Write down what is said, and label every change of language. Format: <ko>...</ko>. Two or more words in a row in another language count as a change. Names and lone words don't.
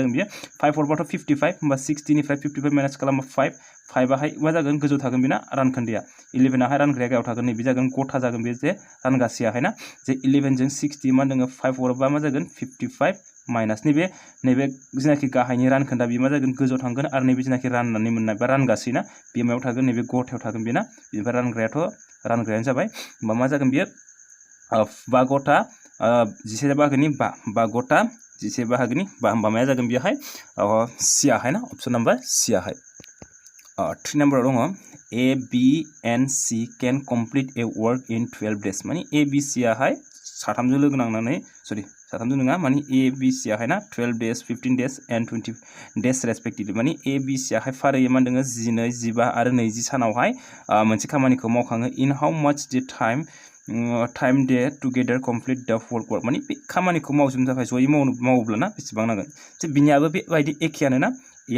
<brx>जागोन बियो 5 4बाथ' 55 होमबा 60 निफ्राय 55 माइनास खालामबा 5 हाय मा जागोन गोजौ थागोन बेना रानखोन्दैया 11 हाय रानग्राया गाहायाव थागोन नैबे जागोन गथा जागोन बे जे रानगासेयाहाय ना जे 11 जों 60 मा दोङो 5 हरोबा मा जागोन 55 माइनास नैबे जिनाखि गाहायनि रानखोन्दा बे मा जागोन गोजौ थांगोन आरो नैबे जिनाखि राननानै मोननाय बा रानगासै ना बे मायाव थागोन नैबे गथायाव थागोन बेना बेनिफ्राय रानग्रायानो जाबाय होमबा मा जागोन बियो 5 गथा 11 बाहागोनि 5 गथा 11 बाहागोनि 5 होमबा माया जागोन बेहाय सी हाय ना</brx> <en>option number C</en> <brx>हाय 3 नम्बराव दङ</brx> <en>A B and C can complete a work in 12 days</en> <brx>माने ए बि सी हाय साथामजों लोगो नांनानै साथामजों नङा माने ए बि सी हाय ना</brx> <en>12 days 15 days and 20 days</en> <brx>रेसपेक्टिभलि माने ए बि सी हाय फारियै मा दोङो 12 15 आरो 20 सानावहाय मोनसे खामानिखौ मावखाङो</brx> <en>in how much they time they together complete the work</en> <brx>माने बे खामानिखौ मावजोबनो थाखाय जयै मावोब्ला ना बेसेबां नांगोन जे बिनियाबो बेबायदि एखेयानो ना एया</brx>